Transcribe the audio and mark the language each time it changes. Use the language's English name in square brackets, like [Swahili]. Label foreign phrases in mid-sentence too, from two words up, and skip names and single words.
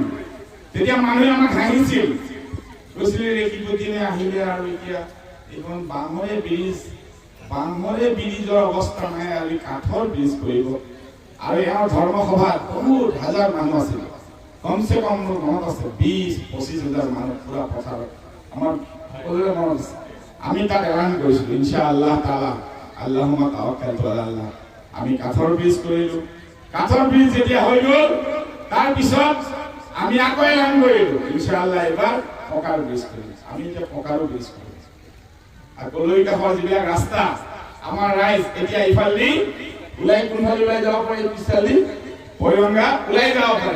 [Assamese] তেতিয়া মানুহে আমাক হাঁহিছিল, কৈছিলে ৰেকিপতিনে আহিলে আৰু এতিয়া এইখন বাঁহৰে ব্ৰিজৰ অৱস্থা নাই আৰু কাঠৰ ব্ৰিজ কৰিব। আৰু এওঁৰ ধৰ্মসভাত বহুত হাজাৰ মানুহ আছিল, কমচে কম মোৰ মনত আছে 20-25 হাজাৰ মানুহ পুৰা পথাৰত। আমাৰ সকলোৰে মনত আছে। আমি তাত এলান কৰিছিলোঁ [Arabic] إن شاء الله تعالى اللهم توكلت على الله. [Assamese] আমি কাঠৰ ব্ৰিজ কৰিলোঁ। কাঠৰ ব্ৰিজ যেতিয়া হৈ গ'ল, তাৰপিছত আমি আকৌ এলান কৰিলোঁ ইনশাআল্লাহ এবাৰ পকাৰ ব্ৰিজ কৰিম। আমি এতিয়া পকাৰো ব্ৰিজ কৰিম। আৰু কলৈ কাষৰ যিবিলাক ৰাস্তা আমাৰ ৰাইজ এতিয়া ইফালে ওলাই কোনফালে ওলাই যাব পাৰে, পিছফালে পয়ংগা ওলাই যাব পাৰে।